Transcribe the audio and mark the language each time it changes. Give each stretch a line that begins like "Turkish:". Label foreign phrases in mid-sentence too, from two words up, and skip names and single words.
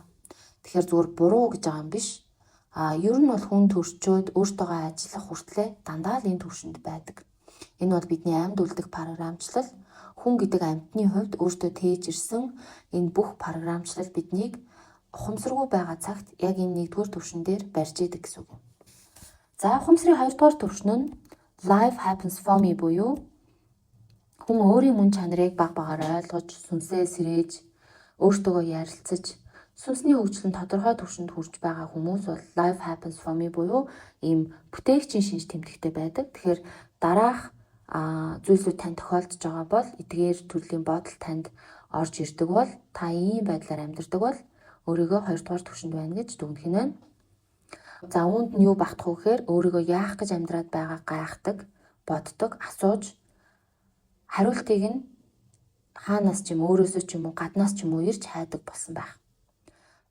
Mongolian: Тэгэхээр зүгээр буруу гэж байгаа юм биш. Ер нь бол хүн төрчөөд өөртөөгөө ажиллах хүртлээр дандаа л энэ түвшинд байдаг. Энэ бол бидний амьд үлдэх програмчлал. Хүн гэдэг амьтны хувьд өөртөө тээж ирсэн энэ бүх програмчлал биднийг ухамсаргүй байгаа цагт яг энэ 1-р түвшин дээр барьж идэг гэсэн үг. За ухамсарын 2-дугаар түвшин нь
English: life happens for me
Mongolian: буюу хүн өөрийн мөн чанарыг баг багаар ойлгож, сүнсээ сэрээж, өөртөөгөө ярилцаж, сүнсний хөгжил нь тодорхой түвшинд хүрч байгаа хүмүүс бол
English: life happens for me
Mongolian: буюу ийм бүтээгчийн шинж тэмдэгтэй байдаг. Тэгэхээр дараах зүйлсүүд танд тохиолдож байгаа бол эдгээр төрлийн бодол танд орж ирдэг бол та ийм байдлаар амьдардаг бол өөрийгөө 2-дугаар түвшинд байна гэж дүгнэх нь байна. За үүнд нь юу багтах вэ гэхээр өөрийгөө яах гэж амьдраад байгааг гайхдаг, боддог, асууж хариултыг нь хаанаас ч юм өөрөөсөө ч юм уу гаднаас ч юм уу ирж хайдаг болсон байх.